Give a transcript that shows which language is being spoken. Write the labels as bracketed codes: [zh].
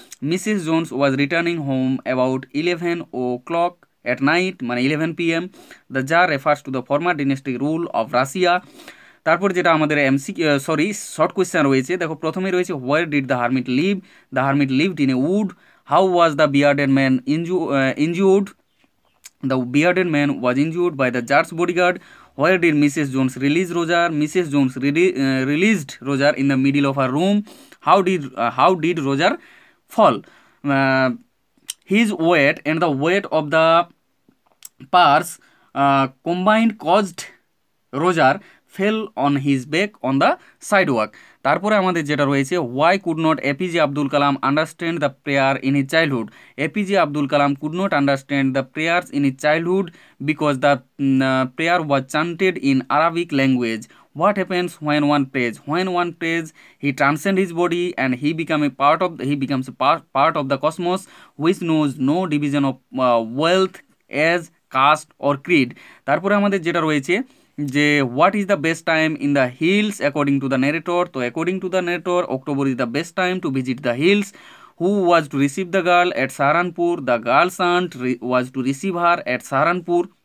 [en] Mrs Jones was returning home about 11 o'clock at night, মানে 11 PM. The tsar refers to the former dynastic rule of Russia. [bn] তারপর যেটা আমাদের short question রয়েছে দেখো প্রথমে রয়েছে [en] Where did the hermit live? The hermit lived in a wood. How was the bearded man injured? The bearded man was injured by the judge's bodyguard. Where did Mrs. Jones release Roger? Mrs. Jones released Roger in the middle of her room. How did Roger fall? Uh, his weight and the weight of the purse combined caused Roger fell on his back on the sidewalk. [bn] তারপরে আমাদের যেটা রয়েছে, [en] why could not APJ Abdul Kalam understand the prayer in his childhood? APJ Abdul Kalam could not understand the prayers in his childhood because the prayer was chanted in Arabic language. What happens when one prays? When one prays, he transcends his body and he becomes a part of the cosmos, which knows no division of wealth, age, caste or creed. [bn] তারপরে আমাদের যেটা রয়েছে যে [en] What is the best time in the hills according to the narrator. তো according to the narrator, October is the best time to visit the hills. Who was to receive the girl at Saharanpur? The girl's aunt was to receive her at Saharanpur.